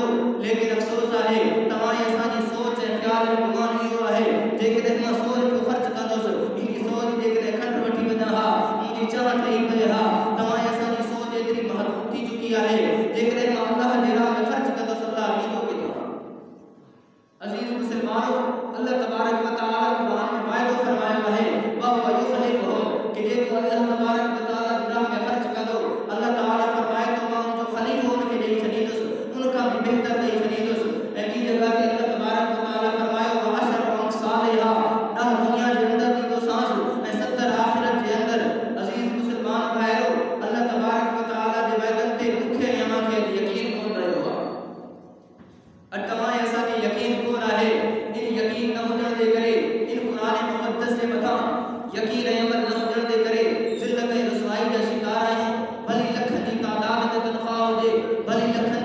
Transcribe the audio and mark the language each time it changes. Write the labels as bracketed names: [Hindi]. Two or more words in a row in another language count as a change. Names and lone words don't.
[Sindhi] लेकिन अफ़सोस आहे तव्हां ऐं असांजी सोच ऐं ख़्याल ऐं गुमान इहो आहे जेकॾहिं मां 100 रुपयो ख़र्च कंदुसि हिनजी सोच जेकॾहिं खंड वठी वञा हा मुंहिंजी चाह ठही पए हा। तव्हां ऐं असांजी सोच एतिरी महदूद थी चुकी आहे जेकॾहिं मां अल्लाह जी राह में ख़र्च कंदुसि अल्लाह ॾींदो किथां। अज़ीज़ मुसलमानो अल्लाह [Arabic] تبارك وتعالى [Sindhi] क़ुरान में वाइदो फरमायो आहे [Arabic] وهو يخلفه [Sindhi] कि जेको अल्लाह [Arabic] تبارك وتعالى [Sindhi] जी राह में ख़र्च कंदो अल्लाह ताला फरमाए तो मां उनजो ख़लीफ़ो उनखे ॾेई छॾींदुसि उनखां बि बहितर ॾेई छॾींदुसि। ऐं ॿी जॻह ते अल्लाह [Arabic] تبارك وتعالى [Sindhi] फरमायो [Arabic] وعشر أمثالها [Sindhi] 10 दुनिया जे अंदरि ॾींदो सांस ऐं 70 आख़िरत जे अंदरि। अज़ीज़ मुसलमान भाइरो अल्लाह [Arabic] تبارك وتعالى [Sindhi] जे वाइदनि ते मूंखे ऐं अव्हांखे यकीन कोन रहियो आहे। अॼु तव्हां ऐं असांखे यकीन कोन आहे। इन यकीन न हुजण जे करे इन क़ुरान मुक़द्दस जे मथां यकीन ऐं अमल न हुजण जे करे ज़िल्लत ऐं रुसवाई जा शिकार आहियूं। भली लखनि जी तादाद में तनख़्वाह हुजे भली